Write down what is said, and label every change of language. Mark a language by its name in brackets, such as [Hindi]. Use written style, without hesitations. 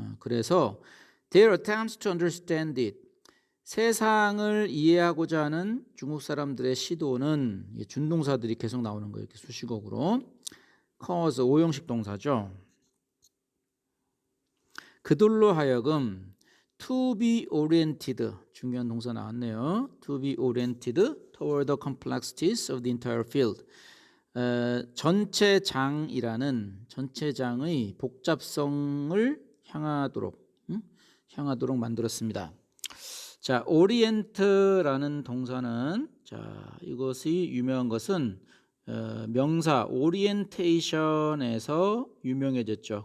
[Korean] 그래서 [English] their attempts to understand it, [Korean] 세상을 이해하고자 하는 중국 사람들의 시도는 준동사들이 계속 나오는 거예요. 이렇게 수식어구로. cause 오형식 동사죠. 그들로 하여금 [English] to be oriented, [Korean] 중요한 동사 나왔네요. [English] to be oriented toward the complexities of the entire field. [Korean] 전체장이라는 전체장의 복잡성을 향하도록 만들었습니다. 자, orient라는 동사는 자, 이것이 유명한 것은 명사 orientation에서 유명해졌죠.